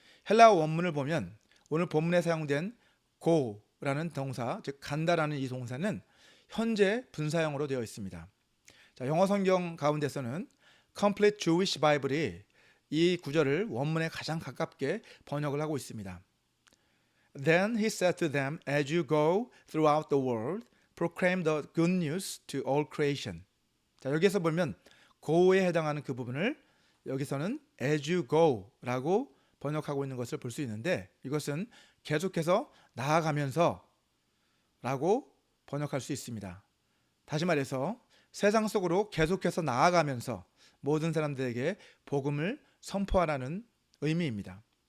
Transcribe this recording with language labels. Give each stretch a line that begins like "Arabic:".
Korean: 헬라어 원문을 보면 오늘 본문에 사용된 go라는 동사, 즉 간다라는 이 동사는 현재 분사형으로 되어 있습니다. 자, 영어 성경 가운데서는 Complete Jewish Bible이 이 구절을 원문에 가장 가깝게 번역을 하고 있습니다.
English: Then he said to them, as you go throughout the world, proclaim the good news to all creation.
Korean: 자, 여기서 보면 go에 해당하는 그 부분을 여기서는
English: as you go
Korean: 라고 번역하고 있는 것을 볼 수 있는데 이것은 계속해서 나아가면서 라고 번역할 수 있습니다. 다시 말해서 세상 속으로 계속해서 나아가면서 모든 사람들에게 복음을 선포하라는 의미입니다.